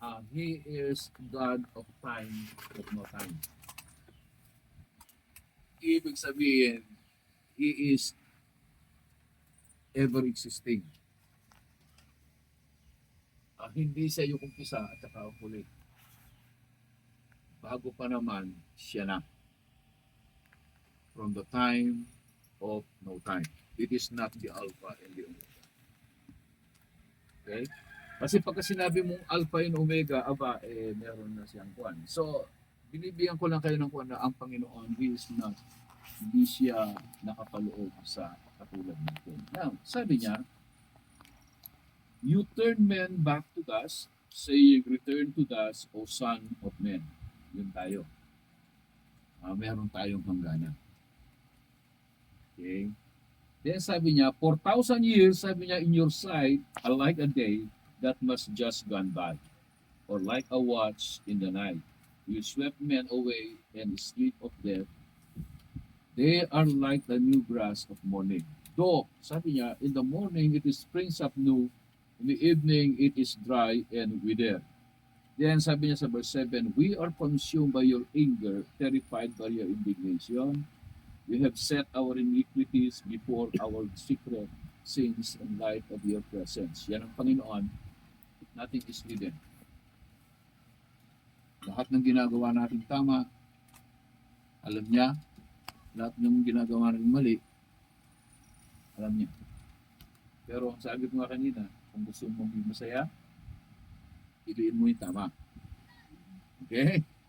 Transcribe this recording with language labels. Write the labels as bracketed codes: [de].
[en] He is God of time, of no time. [tl] Ibig sabihin, [en] He is ever existing. [tl] Hindi siya yung umpisa at saka ang huli. Bago pa naman, siya na. [en] From the time of no time. It is not the Alpha and the Omega. [tl] Okay? Kasi pagka sinabi mong Alpha and Omega, meron na siyang kuwan. So, binibigyan ko lang kayo ng kuwan na ang Panginoon is not, hindi siya nakapaloob sa katulad nito. [en] Now, [tl] sabi niya, [en] you turn men back to dust, saying, return to dust, O Son of Man. [tl] Yun tayo. Meron tayong hangganan. Okay? [en] Then [tl] sabi niya, [en] 4,000 years, sabi niya, in your sight, are like a day that must just gone by, or like a watch in the night. You swept men away and sleep of death. They are like the new grass of morning. Though, [tl] sabi niya, [en] in the morning it is springs up new, in the evening it is dry and withered. Then [tl] sabi niya sa [en] verse 7, we are consumed by your anger, terrified by your indignation. You have set our iniquities before our secret sins in light of your presence. [tl] Yan ang Panginoon. [en] Nothing is hidden. [tl] Lahat ng ginagawa natin tama, alam niya. Lahat ng ginagawa natin mali, alam niya. Pero ang sabi ko nga kanina, kung gusto mong maging masaya, piliin mo yung tama. Okay?